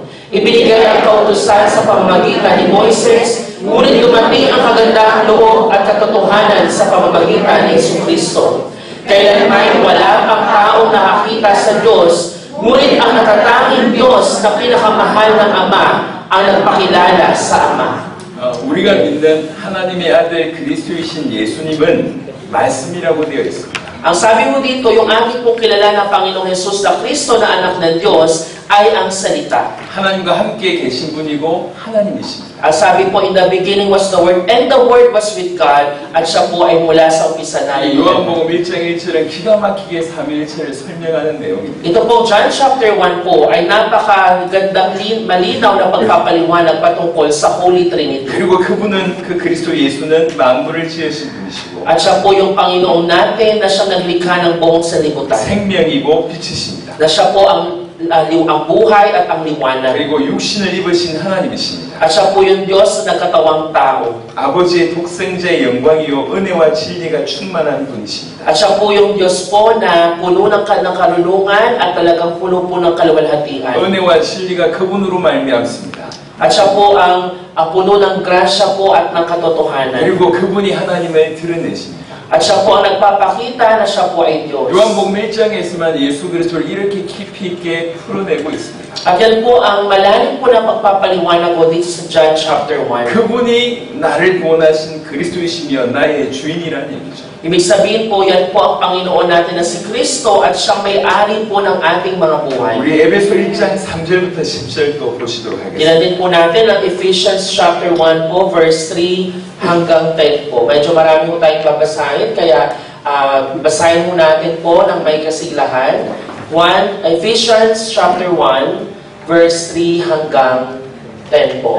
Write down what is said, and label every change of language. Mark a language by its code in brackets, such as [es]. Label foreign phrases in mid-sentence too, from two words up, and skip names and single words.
[tl] Ibinigay ang kautusan sa pamamagitan ni Moises, ngunit dumating ang kagandahang loob at katotohanan sa pamamagitan ni Jesucristo. Kailanman wala pang taong nakakita sa Diyos, ngunit ang natatanging Diyos na pinakamahal ng Ama ang nagpakilala sa Ama. [ko] 우리가 믿는 하나님의 아들 그리스도이신 예수님은 말씀이라고 되어 있습니다. [tl] Ang sabi mo dito, yung ating pong kilala ng Panginoong Jesus na Kristo na anak ng Diyos ay ang salita. [ko] 하나님과 함께 계신 분이고 하나님이십니다. [tl] Ang sabi po, [en] in the beginning was the Word, and the Word was with God, [tl] at siya po ay mula sa umpisa na. [ko] 요한복음 1장 1절은 기가 막히게 삼위일체를 설명하는 내용입니다. [tl] Ito po, John chapter 1 po, ay napakagandang malinaw na pagpapaliwanag patungkol sa [en] Holy Trinity. [ko] 그리고 그분은 그 그리스도 예수는 만물을 지으신 분이시고 [tl] At siya po yung Panginoon natin na siyang naglikha ng buong sanlibutan. [ko] 생명이고 빛이십니다. [tl] Na siya po ang buhay at ang liwanag. [ko] 그리고 육신을 입으신 하나님이십니다. [tl] At siya po yung Diyos na nagkatawang tao. [ko] 아버지의 독생자의 영광이요 은혜와 진리가 충만한 분이십니다. [tl] At siya po yung Diyos po na puno ng karunungan at talagang puno po ng kaluwalhatian. [ko] 은혜와 진리가 그분으로 말미암습니다. [tl] At siya po ang puno ng grasya po at ng katotohanan. [ko] 그리고 그분이 하나님을 드러내십니다. [tl] At siya po ang nagpapakita na siya po ay Diyos. [ko] 요한복음 1장에서만 예수 그리스도를 이렇게 깊이 있게 풀어내고 있습니다. [tl] At yan po ang malalim po na pagpapaliwanag ko dito sa John chapter 1. [ko] 그분이 나를 구원하신 그리스도이시며 나의 주인이라는 얘기죠. [tl] Ibig sabihin po, yan po ang Panginoon natin na si Kristo at siyang may-ari po ng ating mga buhay. [ko] 우리 에베소 1장 3절부터 10절도 보시도록 하겠습니다. [tl] Tingnan din po natin ang Ephesians chapter 1 po, verse 3 hanggang 10 po. Medyo marami po tayong babasahin, kaya basahin mo natin po ng may kasiglahan. Ephesians chapter 1, verse 3 hanggang 10 po.